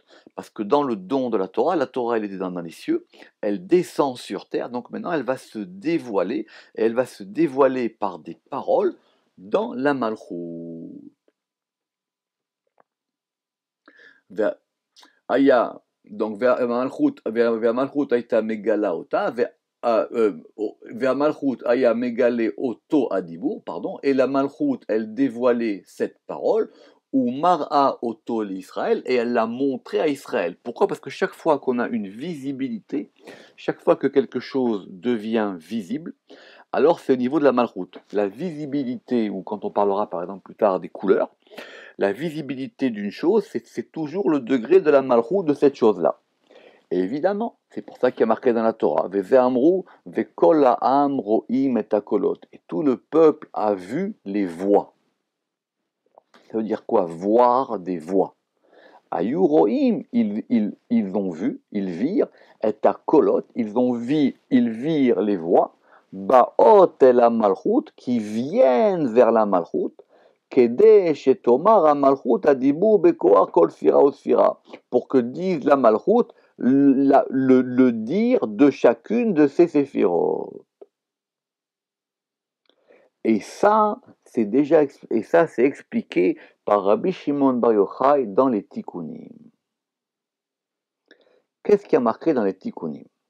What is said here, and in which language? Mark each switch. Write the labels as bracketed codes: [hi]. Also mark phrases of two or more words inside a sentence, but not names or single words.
[fr] Parce que dans le don de la Torah elle était dans les cieux, elle descend sur terre, donc maintenant elle va se dévoiler, et elle va se dévoiler par des paroles dans la Malchut. [he] Aya, donc Malchut הייתה מגלה אותה, והמלכות היה מגלה אותו הדיבור, [fr] pardon, et la Malchut, elle dévoilait cette parole, [he] ומראה אותו לישראל, [fr] et elle l'a montré à Israël. Pourquoi? Parce que chaque fois qu'on a une visibilité, chaque fois que quelque chose devient visible, alors c'est au niveau de la malchoute. La visibilité, ou quand on parlera par exemple plus tard des couleurs, la visibilité d'une chose, c'est toujours le degré de la malchoute de cette chose-là. Et évidemment, c'est pour ça qu'il y a marqué dans la Torah, [he] ואמרו וכל העם רואים את הקולות. [fr] Et tout le peuple a vu les voix. Ça veut dire quoi? Voir des voix. [he] היו רואים, [fr] ils ont vu, ils virent, [he] את הקולות, [fr] ils virent les voix, [he] באות אל מלכות, [fr] qui viennent vers la malchut, [he] כדי שתאמר המלכות הדיבור בכח כל ספירה וספירה, [fr] pour que dise la malchut le dire de chacune de ces séphirot. Et ça, c'est expliqué par Rabbi Shimon Bar Yochai dans les Tikkunim. Qu'est-ce qui a marqué dans les Tikkunim?